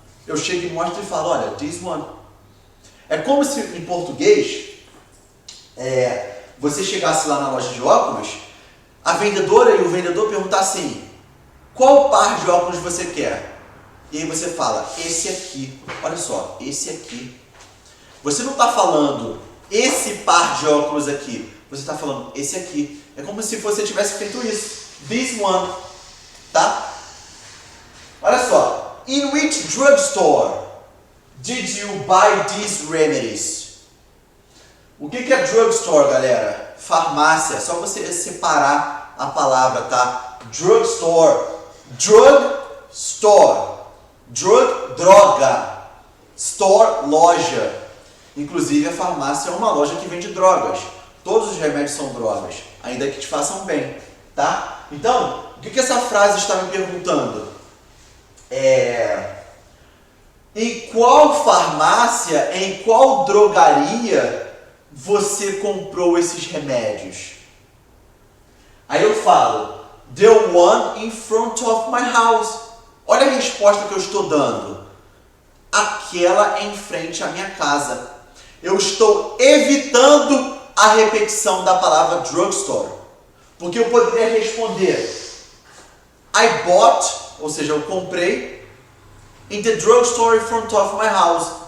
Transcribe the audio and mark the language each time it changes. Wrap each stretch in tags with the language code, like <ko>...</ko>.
<pt>Eu chego e mostro e falo, olha,</pt> <en>this one.</en> <pt>É como se em português, você chegasse lá na loja de óculos, a vendedora e o vendedor perguntassem, qual par de óculos você quer? E aí você fala, esse aqui. Olha só, esse aqui. Você não está falando esse par de óculos aqui. Você está falando esse aqui. É como se você tivesse feito isso.</pt> <en>This one.</en> <pt>Tá? Olha só.</pt> <en>In which drugstore did you buy these remedies?</en> <pt>O que é drugstore, galera? Farmácia. Só você separar a palavra, tá?</pt> <en>Drugstore. Drugstore.</en> <pt>Drug, droga. Store, loja. Inclusive a farmácia é uma loja que vende drogas. Todos os remédios são drogas, ainda que te façam bem, tá? Então, o que essa frase está me perguntando? Em qual farmácia, em qual drogaria você comprou esses remédios? Aí eu falo,</pt> <en>the one in front of my house.</en> <pt>Olha a resposta que eu estou dando. Aquela em frente à minha casa. Eu estou evitando a repetição da palavra drugstore. Porque eu poderia responder,</pt> <en>I bought,</en> <pt>ou seja, eu comprei,</pt> <en>in the drugstore in front of my house.</en>